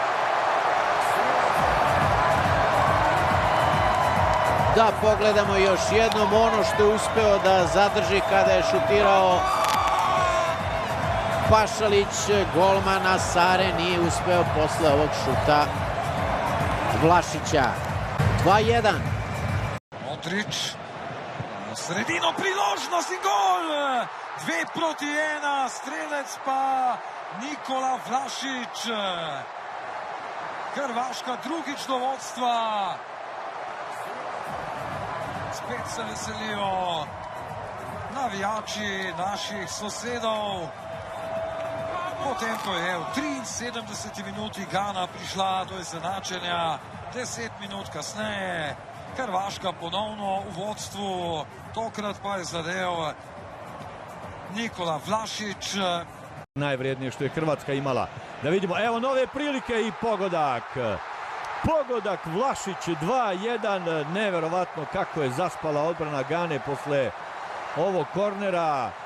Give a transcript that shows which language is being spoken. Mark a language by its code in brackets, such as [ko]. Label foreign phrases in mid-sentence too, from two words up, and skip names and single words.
[sr] Da pogledamo još jednom ono što je uspeo da zadrži kada je šutirao Pašalić. Golmana Sare nije uspeo posle ovog šuta Vlašića. 2-1. Modrić. [sl] Sredino priložnost i gol! 2-1, strelec pa Nikola Vlašić. Hrvaška drugič do vodstva. Spet se veselijo navijači naših sosedov. Potem ko je v 73. minuti Gana prišla do izenačenja, 10 minut kasneje Hrvaška ponovno v vodstvu, tokrat pa je zadel Nikola Vlašić. [sr] Najvrijednije što je Hrvatska imala. Da vidimo, evo nove prilike i pogodak. Pogodak Vlašić 2-1, neverovatno kako je zaspala odbrana Gane posle ovog kornera.